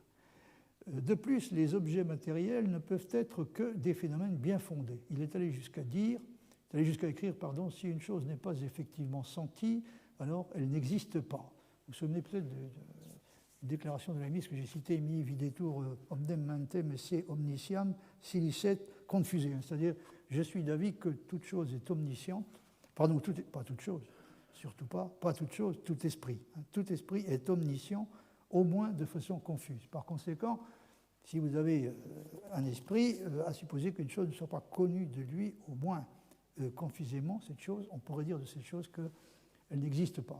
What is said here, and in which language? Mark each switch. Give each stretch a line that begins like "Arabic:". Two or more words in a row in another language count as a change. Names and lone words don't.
French: De plus, les objets matériels ne peuvent être que des phénomènes bien fondés. Il est allé jusqu'à écrire, si une chose n'est pas effectivement sentie, alors elle n'existe pas. Vous vous souvenez peut-être de la déclaration de Leibniz que j'ai citée,
Latin: mi videtur omnem mentem esse omnisciam si licet confuseam,
French: c'est-à-dire je suis d'avis que toute chose est omnisciente, pas toute chose, surtout pas toute chose, tout esprit. Tout esprit est omniscient, au moins de façon confuse. Par conséquent, si vous avez un esprit, à supposer qu'une chose ne soit pas connue de lui, au moins confusément, cette chose, on pourrait dire de cette chose qu'elle n'existe pas.